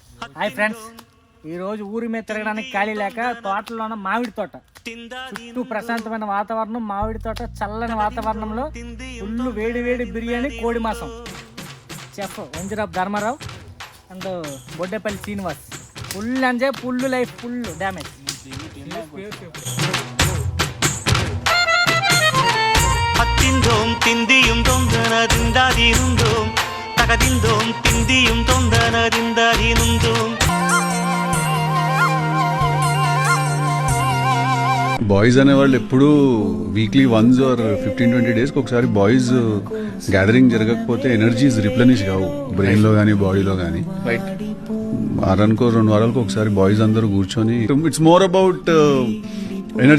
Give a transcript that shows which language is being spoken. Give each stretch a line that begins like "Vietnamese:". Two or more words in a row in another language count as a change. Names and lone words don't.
English: hi friends,
Telugu: ఈరోజు ఊరి మీద తిరగడానికి ఖాళీ లేక తోటలోన మామిడి తోట చుట్టూ ప్రశాంతమైన వాతావరణం, మామిడి తోట, చల్లని వాతావరణంలో ఫుల్ వేడి వేడి బిర్యానీ, కోడి మాసం. చెఫ్ వంజరాబ్ ధర్మారావు అండ్ బొడ్డేపల్లి శ్రీనివాస్.
English: full enjoy, full life, full damage.
Malayalam: പത്തിന്തോം തിന്തിയും തൊന്തനതിന്താതിരുന്തോം തകതിന്തോം തിന്തിയും തൊന്തനതിന്താതിരുന്തോം.
Telugu: బాయ్స్ అనేవాళ్ళు ఎప్పుడూ
English: weekly once or 15-20
Telugu: డేస్కి ఒకసారి
English: boys gathering
Telugu: జరగకపోతే
English: energies replenish
Telugu: కావు బ్రెయిన్ లో కానీ బాడీలో కానీ. వారానికో 2 వారాలకు ఒకసారి బాయ్స్ అందరూ కూర్చొని
English: it's more about energy.